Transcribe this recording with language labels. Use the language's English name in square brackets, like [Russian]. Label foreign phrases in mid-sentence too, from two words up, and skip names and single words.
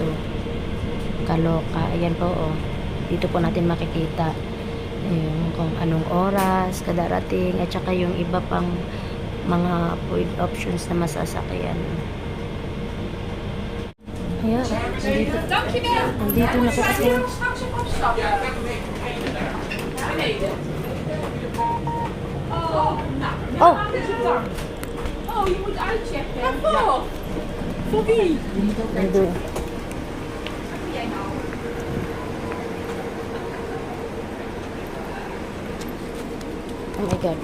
[Filipino] Kaloka. Ayan po, oh. Dito po natin makikita yung kung anong oras kadarating at saka yung iba pang mga point options na masasakyan. Ayan, nandito na po ako. Oh! [Dutch] Oh, je moet uitchecken. Waarvoor? Voor wie? [Filipino] Nandun. [Dutch] Wat jij nou? [English] Oh my God.